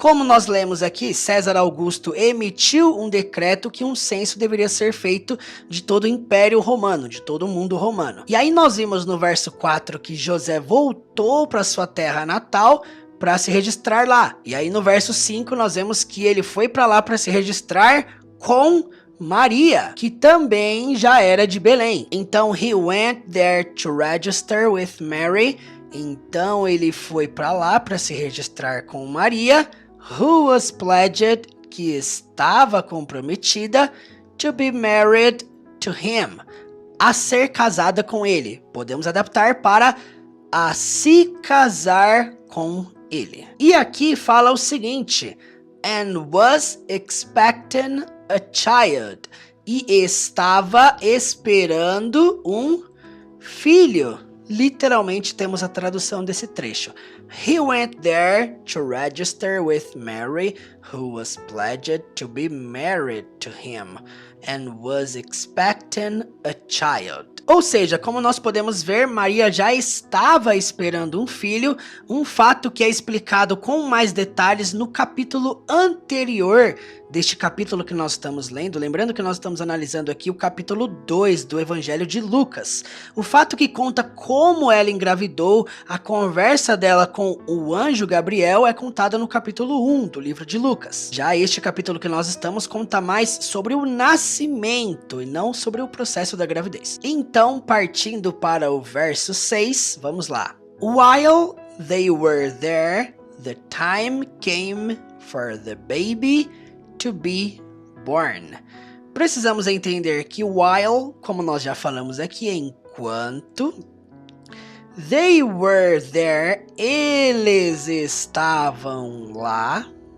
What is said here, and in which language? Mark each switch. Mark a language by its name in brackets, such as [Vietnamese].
[Portuguese] Como nós lemos aqui, César Augusto emitiu um decreto que um censo deveria ser feito de todo o Império Romano, de todo o mundo romano. E aí nós vimos no verso 4 que José voltou para sua terra natal para se registrar lá. E aí no verso 5 nós vemos que ele foi para lá para se registrar com Maria, que também já era de Belém. [English] Então, he went there to register with Mary. [Portuguese] Então ele foi para lá para se registrar com Maria, [English] who was pledged, [Portuguese] que estava comprometida, [English] to be married to him, [Portuguese] a ser casada com ele. Podemos adaptar para a se casar com ele. E aqui fala o seguinte, [English] and was expecting a child, [Portuguese] e estava esperando um filho. Literalmente temos a tradução desse trecho. [English] He went there to register with Mary, who was pledged to be married to him, and was expecting a child. [Portuguese] Ou seja, como nós podemos ver, Maria já estava esperando um filho, um fato que é explicado com mais detalhes no capítulo anterior deste capítulo que nós estamos lendo. Lembrando que nós estamos analisando aqui o capítulo 2 do Evangelho de Lucas. O fato que conta como ela engravidou, a conversa dela com o anjo Gabriel é contada no capítulo 1 do livro de Lucas. Já este capítulo que nós estamos conta mais sobre o nascimento e não sobre o processo da gravidez. Então, partindo para o verso 6, vamos lá. [English] While they were there, the time came for the baby to be born. [Portuguese] Precisamos entender que while, como nós já falamos aqui, é enquanto. [English] They were there, [Portuguese] eles estavam lá.